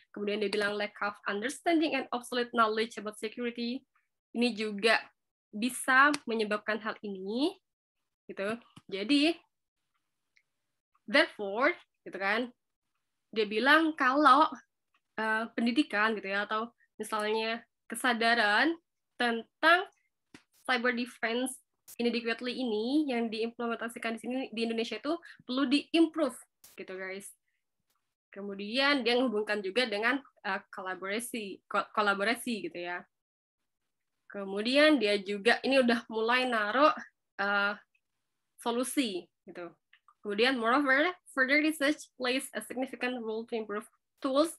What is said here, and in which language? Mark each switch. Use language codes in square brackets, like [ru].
[id] Kemudian dia bilang [en] lack of understanding and obsolete knowledge about security. [id] Ini juga bisa menyebabkan hal ini gitu. Jadi therefore gitu kan, dia bilang kalau pendidikan gitu ya, atau misalnya kesadaran tentang [en] cyber defense inadequately [id] ini yang diimplementasikan di sini di Indonesia itu perlu diimprove gitu guys. Kemudian dia menghubungkan juga dengan kolaborasi gitu ya. Kemudian dia juga ini udah mulai naruh solusi gitu. Kemudian [en] moreover, further research plays a significant role to improve tools.